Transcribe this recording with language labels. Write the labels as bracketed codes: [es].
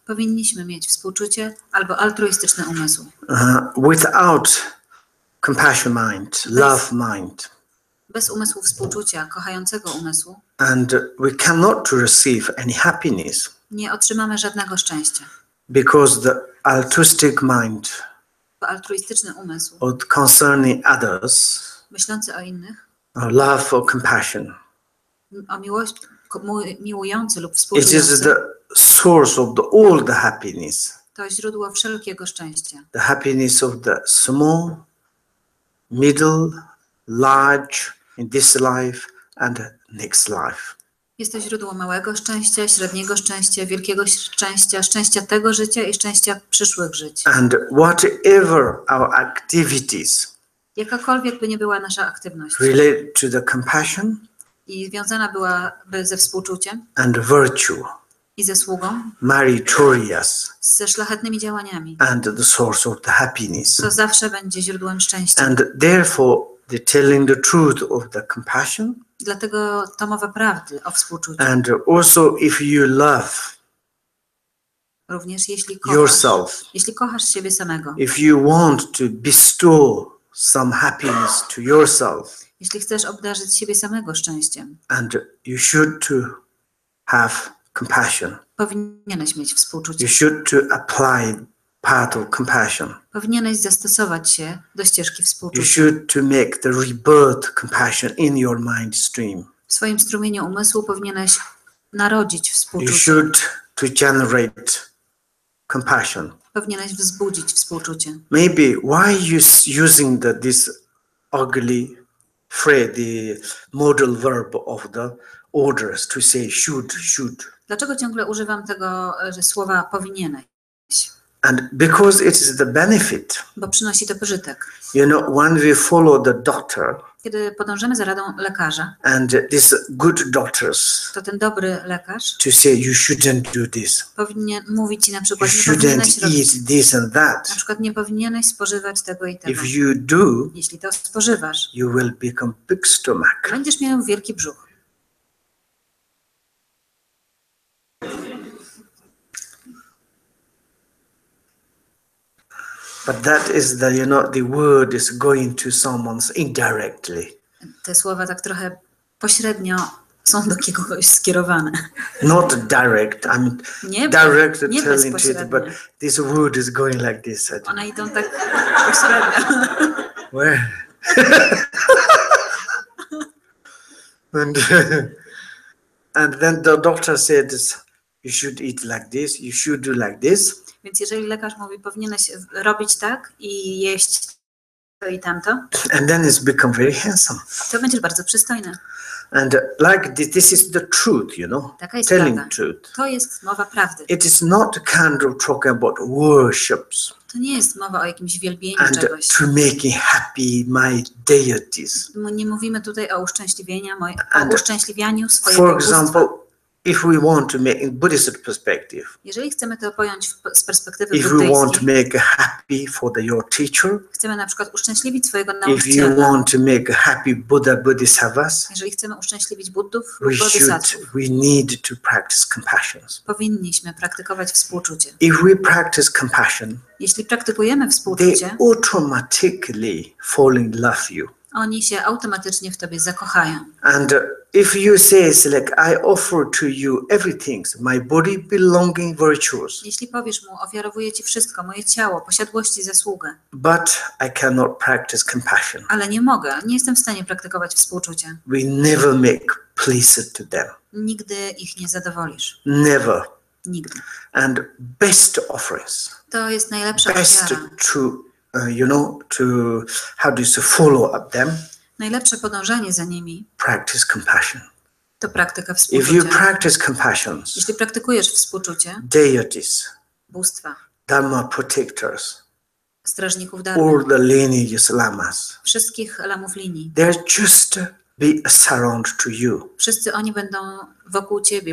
[pl] Powinniśmy mieć współczucie albo altruistyczny umysł. [en] Without compassion mind, love mind, [pl] Bez umysłu współczucia, kochającego umysłu, [en] and we cannot to receive any happiness, [pl] nie otrzymamy żadnego szczęścia. [en] because the altruistic mind [pl] Bo altruistyczny umysł, [en] or concerning others, [pl] myślący o innych, [en] or love or compassion, [pl] o miłujący lub [en] it is [pl] współczujący, [en] the source of all the happiness. [pl] to źródło wszelkiego szczęścia. [en] The happiness of the small, middle, large in this life and next life. [pl] Jest to źródło małego szczęścia, średniego szczęścia, wielkiego szczęścia, szczęścia tego życia i szczęścia przyszłych żyć. [en] And whatever our activities [pl] Jakakolwiek by nie była nasza aktywność [en] relate to the compassion [pl] i związana byłaby ze współczuciem [en] and virtue, [pl] i ze sługą, [en] meritorious, [pl] ze szlachetnymi działaniami, [en] and the source of the happiness. [pl] to zawsze będzie źródłem szczęścia. [en] And therefore, the telling the truth of the compassion, [pl] Dlatego to mowa prawdy o współczuciu. [en] and also if you love [pl] Również jeśli [en] yourself, [pl] kochasz siebie samego, [en] if you want to bestow some happiness to yourself, [pl] jeśli chcesz obdarzyć siebie samego szczęściem, [en] and you should to have compassion. [pl] powinieneś mieć współczucie. [en] You should to apply path of compassion. [pl] Powinieneś zastosować się do ścieżki [en] You [pl] współczucia. [en] should to make the rebirth compassion in your mind stream. [pl] W swoim strumieniu umysłu powinieneś narodzić [en] You [pl] współczucie. [en] should to generate compassion. [pl] Powinieneś wzbudzić współczucie. [en] Maybe why you using this ugly phrase, the modal verb of the orders to say should. [pl] Dlaczego ciągle używam tego słowa powinieneś? [en] And because it is the benefit, [pl] Bo przynosi to pożytek. [en] when we follow the doctor [pl] Kiedy podążamy za radą lekarza, [en] and these good doctors [pl] to ten dobry lekarz [en] to say you shouldn't do this, [pl] powinien mówić ci na [en] you [pl] przykład, nie powinieneś [en] shouldn't [pl] robić, [en] eat this and that. [pl] na przykład nie powinieneś spożywać tego i tego. [en] If you do, [pl] Jeśli to spożywasz, [en] you will become big stomach. [pl] będziesz miał wielki brzuch. [en] But that is the word is going to someone indirectly. [pl] Te słowa tak trochę pośrednio są do kogoś skierowane. [en] Not direct. I mean, [pl] Nie, [en] direct [pl] nie [en] telling to it, [pl] bezpośrednio. [en] but this word is going like this. [pl] One idą tak pośrednio. [en] Where? and then the doctor said, you should eat like this, you should do like this. [pl] Więc jeżeli lekarz mówi, powinieneś robić tak i jeść to i tamto, [en] And then it's become very handsome. [pl] to będziesz bardzo przystojny. [en] And like this is the truth, [pl] Taka jest [en] telling [pl] prawda. [en] truth. [pl] To jest mowa prawdy. [en] It is not kind of talking about worships [pl] To nie jest mowa o jakimś wielbieniu [en] and [pl] czegoś. [en] to making happy my deities. [pl] Nie mówimy tutaj o [en] And [pl] uszczęśliwianiu swojego [en] For [pl] bóstwa. [en] example, if we want to make in Buddhist perspective, [pl] Jeżeli chcemy to pojąć z perspektywy [en] if we want to [pl] buddyjskiej, [en] make happy for your teacher, [pl] chcemy na przykład uszczęśliwić swojego [en] if you [pl] nauczyciela, [en] want to make happy Bodhisattvas, [pl] jeżeli chcemy uszczęśliwić Buddów lub [en] we [pl] Bodhisattvów, [en] need to practice compassion. [pl] powinniśmy praktykować współczucie. [en] If we practice compassion, [pl] Jeśli praktykujemy [en] they [pl] współczucie, [en] automatically fall in love you. [pl] oni się automatycznie w tobie zakochają. [en] And if you say, like, I offer to you everything, my body belonging virtues, [pl] Jeśli powiesz mu, ofiarowuję ci wszystko, moje ciało, posiadłości, zasługę, [en] but I cannot practice compassion, [pl] ale nie mogę, nie jestem w stanie praktykować współczucia. [en] we never make pleasure to them. [pl] Nigdy ich nie zadowolisz. [en] Never. [pl] Nigdy. [en] And best offerings, [pl] To jest najlepsza [en] best [pl] ofiara. [en] to, to how do you say, follow up them, [pl] Najlepsze podążanie za nimi [en] practice compassion. [pl] to praktyka [en] If you [pl] współczucia. [en] practice compassion, [pl] Jeśli praktykujesz współczucie, [en] deities, [pl] bóstwa, [en] Dharma protectors, [pl] strażników dharmy, [en] all the lineages lamas. [pl] wszystkich lamów linii. [en] They're just be a surround to you. [pl] Wszyscy oni będą wokół ciebie,